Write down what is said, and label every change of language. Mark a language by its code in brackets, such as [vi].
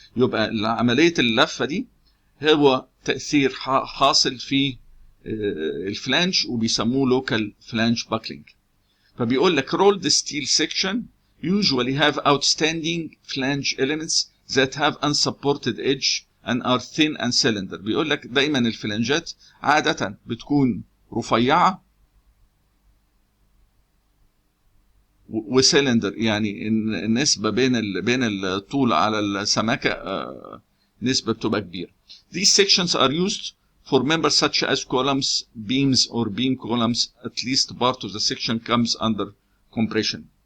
[ar] يبقى عملية اللفة دي هو تأثير حاصل في الفلانج وبيسموه لوكال فلانج باكلينج. فبيقول لك [en] rolled steel section usually have outstanding flange elements that have unsupported edge and are thin and cylinder. [ar] بيقول لك دايما الفلانجات عادة بتكون رفيعة وسيلندر، يعني النسبة بين الطول على السماكة نسبة بتبقى كبيرة. [en] These sections are used for members such as columns, beams or beam columns. At least part of the section comes under compression.